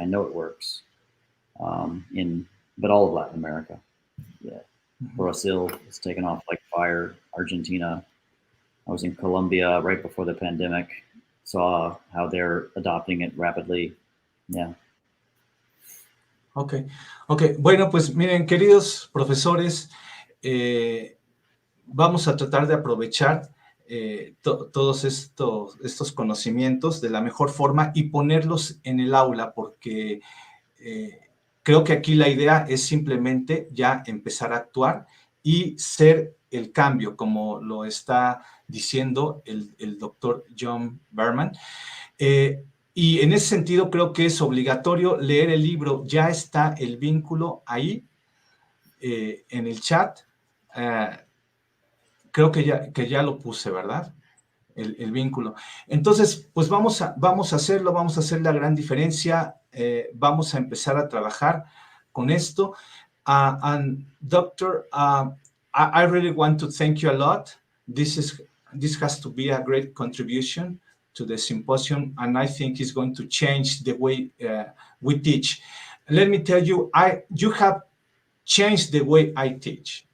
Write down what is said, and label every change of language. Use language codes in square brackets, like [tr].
[en] I know it works but all of Latin America. Yeah, Brazil is taken off like fire. Argentina. I was in Colombia right before the pandemic. Saw how they're adopting it rapidly. Yeah. Okay. [es] Bueno, pues miren, queridos profesores, vamos a tratar de aprovechar todos estos conocimientos de la mejor forma y ponerlos en el aula, porque creo que aquí la idea es simplemente ya empezar a actuar y ser el cambio, como lo está diciendo el doctor Jon Bergmann. Y en ese sentido creo que es obligatorio leer el libro. Ya está el vínculo ahí en el chat. Creo que ya lo puse, ¿verdad? El vínculo. Entonces, pues vamos a hacerlo, vamos a hacer la gran diferencia, vamos a empezar a trabajar con esto. [en] And Doctor, I really want to thank you a lot. This has to be a great contribution to the symposium, and I think it's going to change the way we teach. Let me tell you, you have changed the way I teach.